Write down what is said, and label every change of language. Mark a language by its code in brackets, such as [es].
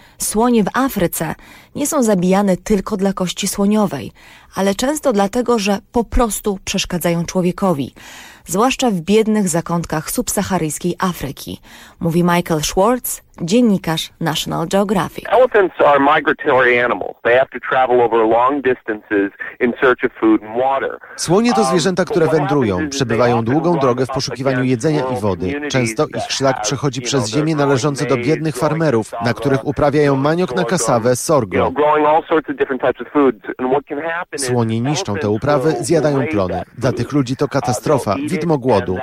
[pl] Słonie w Afryce nie są zabijane tylko dla kości słoniowej, ale często dlatego, że po prostu przeszkadzają człowiekowi, zwłaszcza w biednych zakątkach subsaharyjskiej Afryki, mówi Michael Schwartz, dziennikarz National Geographic. [en] Elephants are migratory animals. They have to travel over long distances in search of food and water. [pl] Słonie to zwierzęta, które wędrują, przebywają długą drogę w poszukiwaniu jedzenia i wody. Często ich szlak przechodzi przez ziemie należące do biednych farmerów, na których uprawiają maniok na kasawę, sorgo. Słonie niszczą te uprawy, zjadają plony. Dla tych ludzi to katastrofa, widmo głodu.